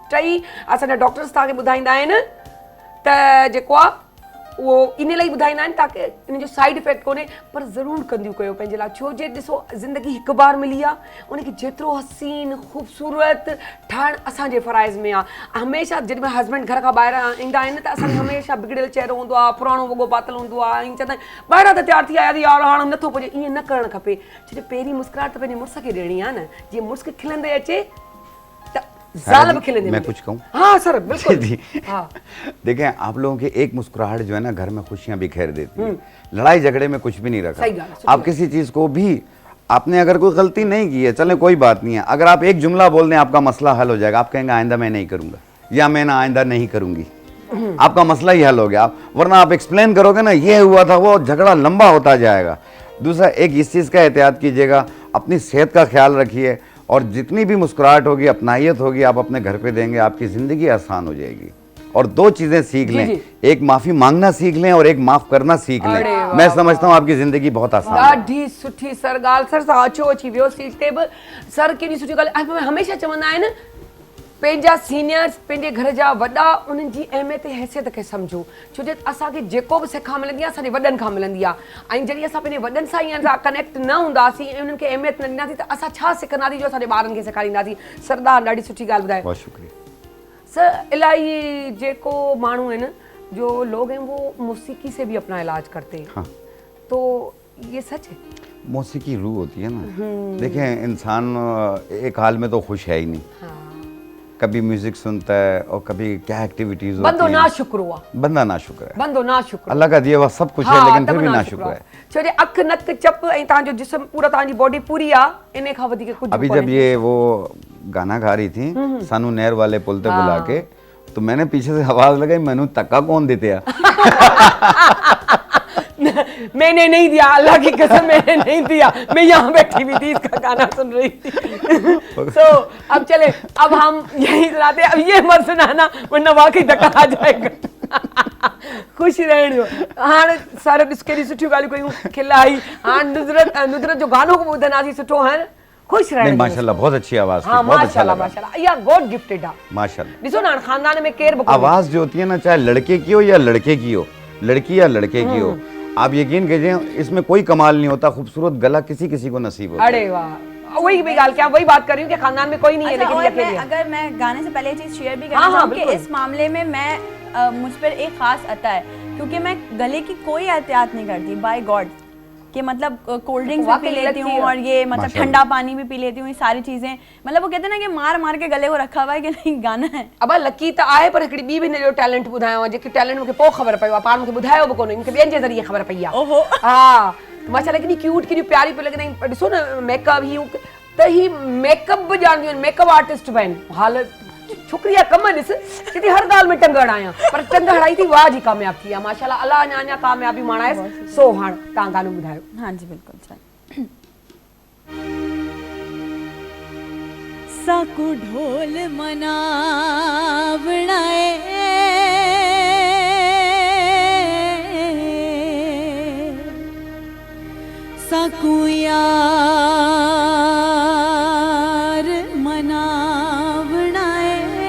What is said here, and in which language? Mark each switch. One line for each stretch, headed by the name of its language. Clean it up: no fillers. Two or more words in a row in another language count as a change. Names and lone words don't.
Sindhi: टई असांजा डॉक्टर्स तव्हांखे ॿुधाईंदा आहिनि त जेको आहे उहो इन लाइ ॿुधाईंदा आहिनि ताकी इन जो साइड इफेक्ट कोन्हे, पर ज़रूरु कंदियूं कयो पंहिंजे लाइ, छो जे ॾिसो ज़िंदगी हिकु बार मिली आहे, उनखे जेतिरो हसीन ख़ूबसूरत ठाहिणु असांजे फ़राइज़ में आहे। हमेशह जॾहिं महिल हस्बैंड घर खां ॿाहिरां ईंदा आहिनि त असांखे हमेशह बिगड़ियल चहिरो हूंदो आहे, पुराणो वॻो पातल हूंदो आहे ऐं चवंदा आहिनि ॿाहिरां त तयारु थी आयासीं यार हाणे नथो पुॼे, ईअं न करणु खपे। छो जो पहिरीं मुस्कुराहट त पंहिंजे मुड़ुस खे ॾियणी आहे न, जीअं मुड़ुस खिलंदे अचे त ज़ाल बि खिलंदे मैं मिले।
Urdu: کچھ کہوں? ہاں سر بالکل جی. ہاں دیکھیں آپ لوگوں کی ایک مسکراہٹ جو ہے نا گھر میں خوشیاں بکھیر دیتی ہے. لڑائی جھگڑے میں کچھ بھی نہیں صحیح رکھا. بات ہے, آپ کسی چیز کو بھی آپ نے اگر کوئی غلطی نہیں کی ہے، چلے کوئی بات نہیں ہے، اگر آپ ایک جملہ بول دیں آپ کا مسئلہ حل ہو جائے گا. آپ کہیں گے آئندہ میں نہیں کروں گا یا میں نہ آئندہ نہیں کروں گی، آپ کا مسئلہ ہی حل ہو گیا. ورنہ آپ ایکسپلین کرو گے نا یہ ہوا تھا وہ جھگڑا لمبا ہوتا جائے گا. دوسرا ایک اس چیز کا احتیاط کیجیے گا، اپنی صحت کا خیال رکھیے اور جتنی بھی مسکراہٹ ہوگی، اپنائیت ہوگی، آپ اپنے گھر پہ دیں گے، آپ کی زندگی آسان ہو جائے گی. اور 2 چیزیں سیکھ لیں، ایک معافی مانگنا سیکھ لیں اور ایک معاف کرنا سیکھ لیں. میں سمجھتا ہوں آپ کی زندگی بہت آسان ہے.
Sindhi: ॾाढी सुठी सर ॻाल्हि, सर सां अचो अची वियो सीट ते बि। सर केॾी सुठी ॻाल्हि, हमेशह चवंदा आहिनि पंहिंजा सीनियर्स, पंहिंजे घर जा वॾा, उन्हनि जी अहमियत ऐं हैसियत खे सम्झो, छो जो असांखे जेको बि सिखा मिलंदी आहे असांजे वॾनि खां मिलंदी आहे। ऐं जॾहिं असां पंहिंजे वॾनि सां ईअं कनेक्ट न हूंदासीं ऐं उन्हनि खे अहमियत न ॾींदासीं त असां छा सिखंदासीं जो असांजे ॿारनि खे सेखारींदासीं। सरदार ॾाढी सुठी ॻाल्हि ॿुधायो।
Urdu: بہت شکریہ
Sindhi: सर। इलाही जेको माण्हू आहिनि
Urdu: جو لوگ ہیں وہ موسیقی سے بھی اپنا علاج کرتے ہیں. ہاں. تو یہ سچ ہے? موسیقی روح ہوتی ہے نا. دیکھیں انسان ایک حال میں تو خوش ہے ہی نہیں. ہاں. کبھی میوزک سنتا ہے اور کبھی کیا ایکٹیویٹیز ہوتی بندو ہیں. نا شکر ہوا, بندہ نا شکر ہے, بندو نا شکر. اللہ کا دیا ہوا سب کچھ ہے، لیکن پھر بھی نا شکر ہے.
Sindhi: छो जे अख नक चप ऐं तव्हांजो जिस्म पूरा, तव्हांजी बॉडी पूरी आहे, इन खां वधीक कुझु
Urdu: ابھی جب یہ وہ گانا گا رہی تھی
Punjabi: سانوں نہر والے پل پے بلا کے,
Urdu: تو میں نے پیچھے سے آواز لگائی,
Punjabi: مینوں تکا
Urdu: کون دیتے ہیں? میں نے نہیں دیا، اللہ کی قسم میں نے نہیں دیا، میں یہاں بیٹھی ہوئی تھی اس کا گانا سن رہی تھی. تو اب چلے، اب ہم یہی سناتے، اب یہ مت سنانا ورنہ واقعی دھکا آ جائے گا.
Sindhi: खुश रहणो। हाणे सर ॾिस केॾी सुठियूं ॻाल्हियूं कयूं, खिलाई। हाणे नुज़रत जो गानो ॿुधंदासीं सुठो है, खुश रहणो।
Urdu: ماشاءاللہ بہت اچھی آواز تھی, ہاں بہت اچھا ماشاءاللہ لگا.
Sindhi: माशाल्लाह, या
English: God gifted
Sindhi: आहे। माशाल्लाह। ॾिसो ना खानदान में केर बि
Urdu: آواز جو ہوتی ہے نا، چاہے لڑکے کی ہو یا لڑکے کی ہو، لڑکی یا لڑکے کی ہو، آپ یقین کیجیے اس میں کوئی کمال نہیں ہوتا. خوبصورت گلا کسی کسی کو نصیب ہوتا ہے. ارے واہ، وہی بھی گال کیا، وہی بات کر رہی ہوں کہ خاندان میں کوئی نہیں ہے, اچھا, لیکن اور یہ اکیلی ہے. اگر میں گانے سے پہلے یہ چیز شیئر بھی ہاں, کرنا ہاں, چاہوں کہ بالکل. اس معاملے میں میں مجھ پر ایک خاص آتا ہے، کیونکہ میں گلے کی کوئی احتیاط نہیں کرتی,
English: by God,
Urdu: کہ مطلب
English: cold drinks
Urdu: بھی واقعی پی لیتی ہوں لگتی ہے. اور یہ مطلب ماشاءاللہ. ٹھنڈا پانی بھی پی لیتی ہوں، یہ ساری چیزیں، مطلب وہ کہتے ہیں نا کہ مار مار کے گلے کو رکھا ہوا ہے کہ نہیں گانا ہے.
Sindhi: अब लकी त आहे, पर हिकिड़ी ॿी बि हिन जो टैलेंट ॿुधायो आहे, जेके टैलेंट मूंखे पोइ ख़बर पियो आहे, पाण मूंखे ॿुधायो बि कोन्हे, मूंखे ॿियनि जे ज़रिए ख़बर पई आहे। ओहो। हा, माशाल्लाह केॾी क्यूट, केॾी प्यारी पियो लॻंदा आहिनि। ॾिसो न मेकअप ही त ही मेकअप बि ॼाणदियूं आहिनि,
English: makeup artist
Sindhi: बि आहिनि। हाल छोकिरी जा कम ॾिस, चई हर ॻाल्हि में टंगड़ आहियां, पर टंग हड़ाई थी वाह जी कामयाब थी आहे माशाल्लाह। अलाह अञा अञा कामयाबी माणाएसि। सो हाणे तव्हां गानो ॿुधायो।
Urdu: ہاں جی بالکل.
Punjabi: چل ساکو ڈھول مناونڑائے، ساکو یار مناونڑائے,